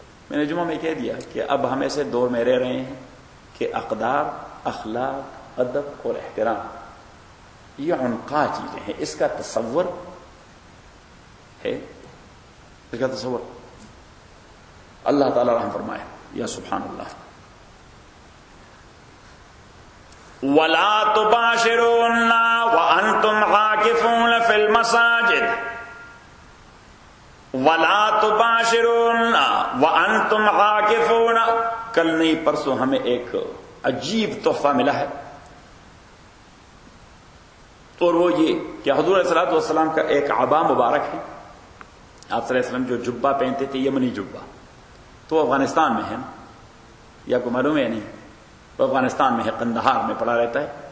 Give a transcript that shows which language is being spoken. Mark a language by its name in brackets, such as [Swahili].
[Urdu] میں نے جمعہ میں کہہ دیا کہ اب ہم ایسے دور میں رہ رہے ہیں کہ اقدار, اخلاق, ادب اور احترام یہ عنقا چیزیں ہیں, اس کا تصور ہے, اس کا تصور. اللہ تعالی رحم فرمائے, یا سبحان اللہ. [Arabic] ولا تباشرون وانتم عاكفون في المساجد, ولا تباشرون وانتم عاكفون. [Urdu] کل نہیں پرسوں ہمیں ایک عجیب تحفہ ملا ہے, اور وہ یہ کہ حضور علیہ الصلوۃ والسلام کا ایک عبا مبارک ہے, آپ صلی اللہ علیہ وسلم جو جبہ پہنتے تھے یمنی جبہ, تو افغانستان میں ہے نا, یہ آپ کو معلوم ہے یا نہیں؟ وہ افغانستان میں ہے, قندھار میں پڑا رہتا ہے.